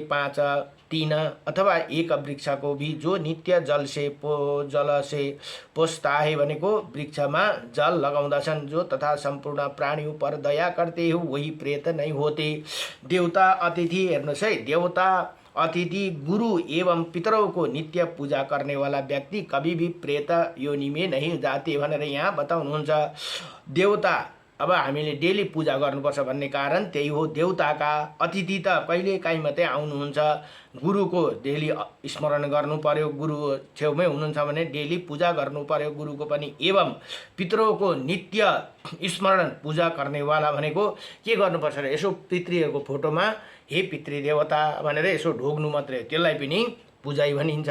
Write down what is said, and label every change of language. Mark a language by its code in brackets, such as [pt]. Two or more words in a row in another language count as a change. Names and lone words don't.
[hi] 5 3 अथवा एक वृक्ष को भी जो नित्य जल से पोषता है, [ne] भनेको वृक्षमा जल लगाउँदछन् [hi] जो तथा संपूर्ण प्राणियों पर दया करते हो वही प्रेत नहीं होते। देवता अतिथि, [ne] हेर्नुहोस् है, [hi] देवता अतिथि गुरु एवं पितरों को नित्य पूजा करने वाला व्यक्ति कभी भी प्रेत योनि में नहीं जाते [ne] भनेर यहाँ बताउनुहुन्छ। देवता अब हामीले डेली पूजा गर्नुपर्छ भन्ने कारण त्यही हो। देवताका अतिथि त कहिले काहीँ मात्रै आउनुहुन्छ। गुरुको डेली स्मरण गर्नु पर्यो, गुरु छेउमै हुनुहुन्छ भने डेली पूजा गर्नु पर्यो गुरुको पनि। एवं पितरोको नित्य स्मरण पूजा गर्नेवाला भनेको के गर्नुपर्छ र यसो पितृहरूको फोटोमा हे पितृ देवता भनेर यसो ढोग्नु मात्रै, त्यसलाई पनि पूजाइ भनिन्छ।